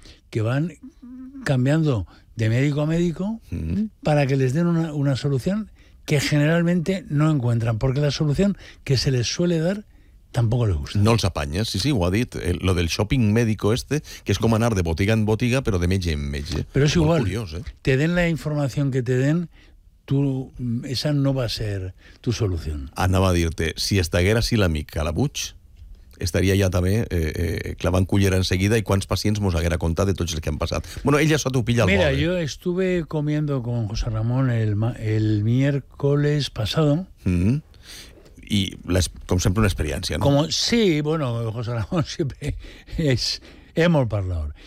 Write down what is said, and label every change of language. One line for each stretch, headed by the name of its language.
Spanish: Que van cambiando de médico a médico para que les den una solución que generalmente no encuentran, porque la solución que se les suele dar tampoco le gusta.
Catalan: No els apanyes, sí, ho ha dit.
Spanish: Lo del shopping médico este,
Catalan: que es com anar de botiga en botiga, però de metge en metge. Però és igual. Curiós, eh? Te den la informació que te den, esa no va ser tu solució. Anava a dir-te, si estaguera així l'amic Calabuig, estaria ja també clavant cullera en seguida i quants pacients mos haguera contat de tots els que han passat. Bueno, ell ja s'ho pilla al mòbil.
Spanish: Mira, jo estuve comiendo con José Ramón el miércoles pasado. Y como siempre una experiencia, ¿no? Como sí, bueno, José Ramón siempre es hemos hablado.